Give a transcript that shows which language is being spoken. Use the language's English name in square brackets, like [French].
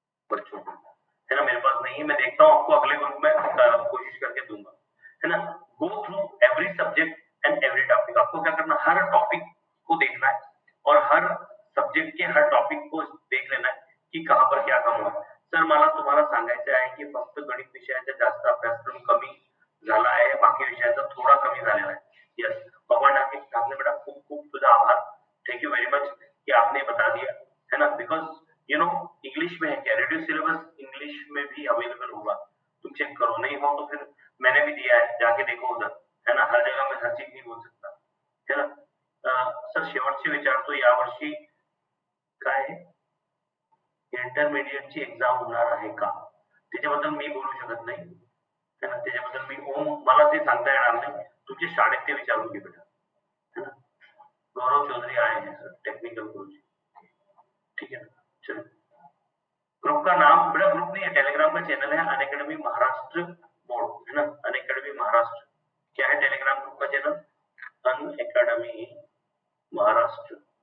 [Hindi] बच्चों को, है ना, मेरे पास नहीं है, मैं देखता हूँ आपको अगले ग्रुप में कोशिश करके दूंगा, है ना। [English] Go through every subject and every topic. [Hindi] आपको क्या करना, हर टॉपिक को देखना है और हर सब्जेक्ट के हर टॉपिक को देख लेना है की कहाँ पर क्या काम हुआ। [Marathi] सर मला तुम्हाला सांगायचं आहे की फक्त गणित विषयाचा जास्त अभ्यासक्रम कमी झाला आहे, बाकी विषयाचा थोडा कमी झालेला आहे। [Hindi] यस बाबा ठाकरे बेटा, [Marathi] खूप खूप तुझा आभार, [English] thank you very much [Hindi] कि आपने बता दिया, है ना। बिकॉज यू नो इंग्लिश में है क्या, रिड्यूस सिलेबस इंग्लिश में भी अवेलेबल होगा, तुम चेक करो, नहीं हो तो फिर मैंने भी दिया है, जाके देखो उधर, है ना। हर जगह में हर चीज नहीं बोल सकता, है ना। [Marathi] सर शेवटचे विचार तो यावर्षी काय इंटरमिडिएटची एक्झाम होणार आहे का, त्याच्याबद्दल मी बोलू शकत नाही, है ना। त्याच्याबद्दल मी मला ते सांगता येणार नाही, तुमच्या शाळेत ते विचारून घे बेटा, है ना। [Hindi] गौरव चौधरी आए हैं सर, टेक्निकल कोच, ठीक है ना। चलो, ग्रुप का नाम बेटा ग्रुप नहीं है, टेलीग्राम का चैनल है, अनअकैडमी महाराष्ट्र बोर्ड, है ना। अनअकैडमी महाराष्ट्र क्या है टेलीग्राम ग्रुप का चैनल, अनअकैडमी महाराष्ट्र।